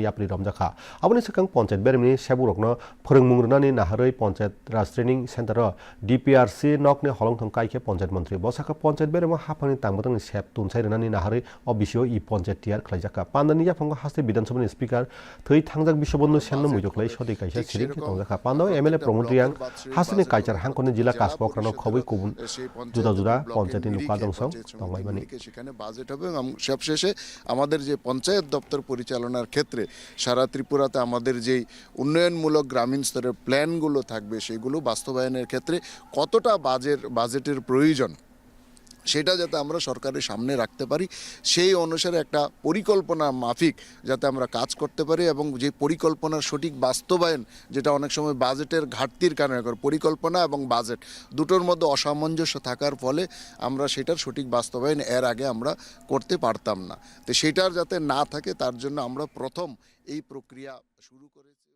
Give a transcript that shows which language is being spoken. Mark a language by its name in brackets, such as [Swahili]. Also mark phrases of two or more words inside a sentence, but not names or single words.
[Kok Borok] याप्रि रमजाखा अबनि सिगां पञ्चायत बेरेमनि सेबुरकनो फोरोंमुरनानि नाहरै पञ्चायत राज ट्रेनिं सेन्टर डिपिआरसि नकनि हलंथं काइखे पञ्चायत मन्त्री ब साका पञ्चायत बेरेम हाफानि तांबतंनि सेब तुनसाय रनानि नाहरै अ बिसियो इ पञ्चायत तियार खालामजाखा पान्दानि याफंग हास्ते विधानसभानि स्पिकार थै थांजाक बिश्वबन्धु सेन्न मुजोख्लै सदै काइसा सिरिं तंजाखा पान्दाव एमएलए प्रमोद रियां हास्तेनि काइचार हांखनि जिल्ला कासपक्रानो खबै कुबुन जुदा जुदा पञ्चायतनि लुका दंसं तंबायमानि [Bangla] সেখানে বাজেট হবে এবং সবশেষে আমাদের যে পঞ্চায়েত দপ্তর পরিচালনার ক্ষেত্রে সারা ত্রিপুরাতে আমাদের যে উন্নয়নমূলক গ্রামীণ স্তরের প্ল্যানগুলো থাকবে সেগুলো বাস্তবায়নের ক্ষেত্রে কতটা বাজেটের প্রয়োজন সেটা যাতে আমরা সরকারের সামনে রাখতে পারি সেই অনুসারে একটা পরিকল্পনা মাফিক যাতে আমরা কাজ করতে পারি এবং যে পরিকল্পনার সঠিক বাস্তবায়ন যেটা অনেক সময় বাজেটের ঘাটতির কারণে পরিকল্পনা এবং বাজেট দুটোর মধ্যে অসামঞ্জস্য থাকার ফলে আমরা সেটার সঠিক বাস্তবায়ন এর আগে আমরা করতে পারতাম না তো সেটার যাতে না থাকে তার জন্য আমরা প্রথম এই প্রক্রিয়া শুরু করেছি।